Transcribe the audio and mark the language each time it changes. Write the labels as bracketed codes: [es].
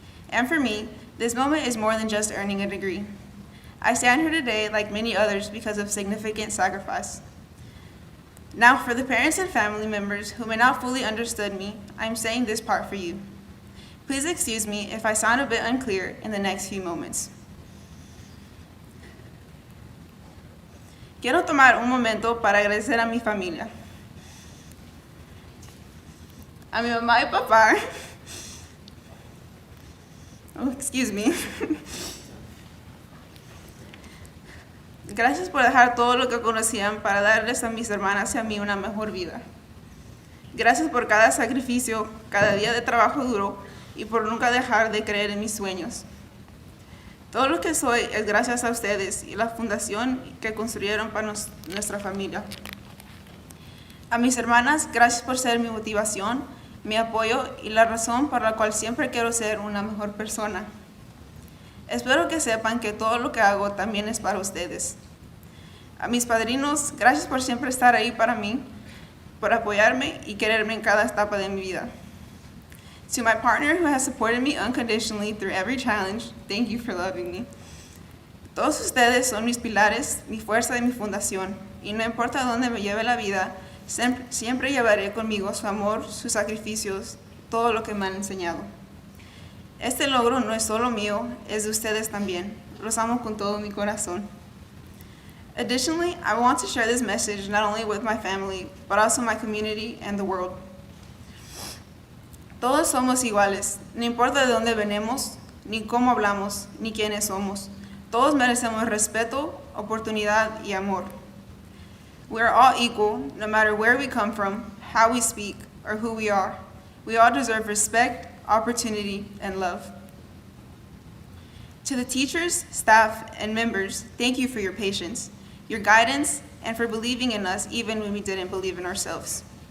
[en] And for me, this moment is more than just earning a degree. I stand here today like many others because of significant sacrifice. Now, for the parents and family members who may not fully understood me, I'm saying this part for you. Please excuse me if I sound a bit unclear in the next few moments. [es] Quiero tomar un momento para agradecer a mi familia, a mi mamá y papá. [en] Oh, excuse me. [es] Gracias por dejar todo lo que conocían para darles a mis hermanas y a mí una mejor vida. Gracias por cada sacrificio, cada día de trabajo duro y por nunca dejar de creer en mis sueños. Todo lo que soy es gracias a ustedes y la fundación que construyeron para nuestra familia. A mis hermanas, gracias por ser mi motivación, mi apoyo y la razón por la cual siempre quiero ser una mejor persona. Espero que sepan que todo lo que hago también es para ustedes. A mis padrinos, gracias por siempre estar ahí para mí, por apoyarme y quererme en cada etapa de mi vida. [en] To my partner who has supported me unconditionally through every challenge, thank you for loving me. [es] Todos ustedes son mis pilares, mi fuerza y mi fundación, y no importa dónde me lleve la vida, siempre llevaré conmigo su amor, sus sacrificios, todo lo que me han enseñado. Este logro no es solo mío, es de ustedes también. Los amo con todo mi corazón. [en] Additionally, I want to share this message not only with my family, but also my community and the world. [es] Todos somos iguales, no importa de dónde venimos, ni cómo hablamos, ni quiénes somos. Todos merecemos respeto, oportunidad, y amor. [en] We are all equal, no matter where we come from, how we speak, or who we are. We all deserve respect, opportunity, and love. To the teachers, staff, and members, thank you for your patience, your guidance, and for believing in us even when we didn't believe in ourselves.